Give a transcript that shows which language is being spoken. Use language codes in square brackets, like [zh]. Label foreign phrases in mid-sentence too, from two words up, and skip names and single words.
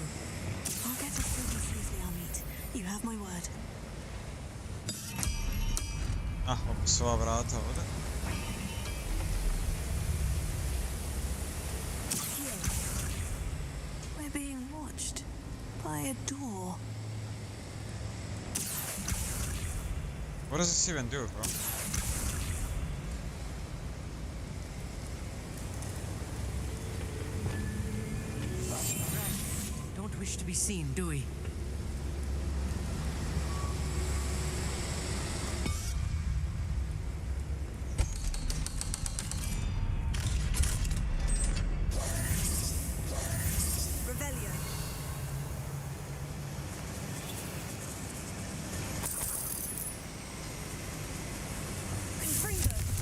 [en] I'll get us through this safely, Amit. You have my word. [hr] Ah, opet su ova vrata ovdje. [en] We're being watched by a door. What does this even do, bro? Don't wish to be seen, do we? Revelio. Confringo.